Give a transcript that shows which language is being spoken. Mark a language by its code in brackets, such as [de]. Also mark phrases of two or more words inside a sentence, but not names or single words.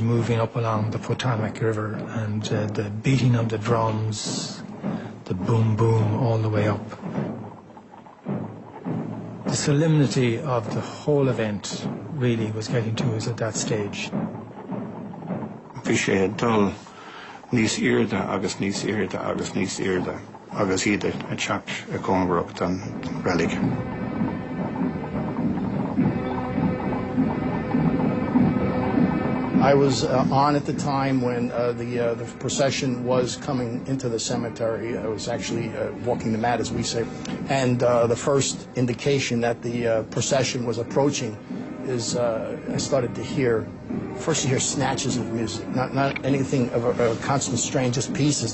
[en] moving up along the Potomac River and the beating of the drums, the boom boom all the way up. The solemnity of the whole event really was getting to us at that stage. [ga] Bhí sé dul níos irde agus níos irde agus níos irde agus iad a teacht a cónbrocht an Relic. [en] I was on at the time when the procession was coming into the cemetery. I was actually walking the mat, as we say. And the first indication that the procession was approaching is I started to hear, first you hear snatches of music, not anything of a constant strain, just pieces.